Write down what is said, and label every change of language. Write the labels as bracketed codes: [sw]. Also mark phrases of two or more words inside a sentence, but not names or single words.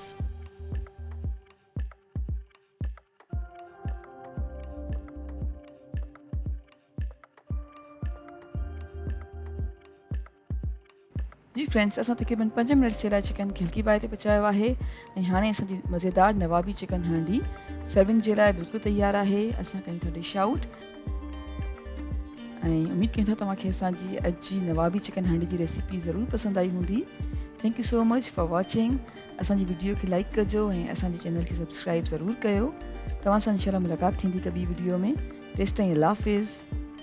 [sd] जी फ्रेंड्स, असां तक़रीबन 5 मिनट्स जे लाइ चिकन खे हल्की बाहि ते पचायो आहे ऐं हाणे असांजी मज़ेदार नवाबी चिकन हांडी सर्विंग जे लाइ बिल्कुलु तयारु आहे। असां कयूं था [en] dish out [sd] ऐं उमेद कयूं था तव्हांखे असांजी अॼु जी नवाबी चिकन हांडी जी रेसिपी ज़रूरु पसंदि आई हूंदी। [en] thank you so much for watching. [sd] असांजी वीडियो खे लाइक कजो ऐं असांजे चैनल खे सब्सक्राइब ज़रूरु कयो। तव्हां सां इंशाल्लाह मुलाक़ात थींदी हिकु ॿी वीडियो में। तेसिताईं अल्लाह हाफ़िज़।